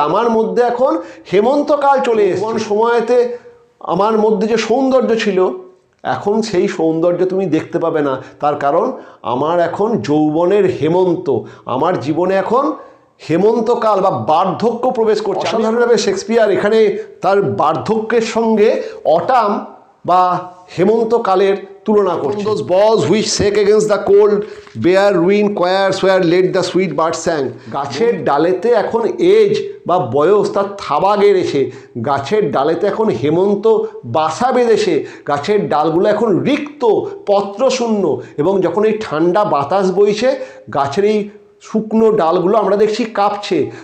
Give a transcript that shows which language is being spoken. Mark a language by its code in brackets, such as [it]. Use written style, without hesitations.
[bn] আমার মধ্যে এখন হেমন্তকাল চলে এসেছে। কোন সময়েতে আমার মধ্যে যে সৌন্দর্য ছিল এখন সেই সৌন্দর্য তুমি দেখতে পাবে না, তার কারণ আমার এখন যৌবনের হেমন্ত, আমার জীবনে এখন হেমন্তকাল বা বার্ধক্য প্রবেশ করছে। সাধারণভাবে শেক্সপিয়ার এখানে তার বার্ধক্যের সঙ্গে অটাম বা হেমন্তকালের তুলনা করছে। [en] those boughs which shake against the cold, bare ruin choirs where let the sweet birds sang. [bn] গাছের ডালেতে এখন এজ বা বয়স তার থাবা গেড়েছে, গাছের ডালেতে এখন হেমন্ত বাসা বেঁধেছে, গাছের ডালগুলো এখন রিক্ত, পত্রশূন্য, এবং যখন এই ঠান্ডা বাতাস বইছে গাছের এই শুকনো ডালগুলো আমরা দেখছি কাঁপছে।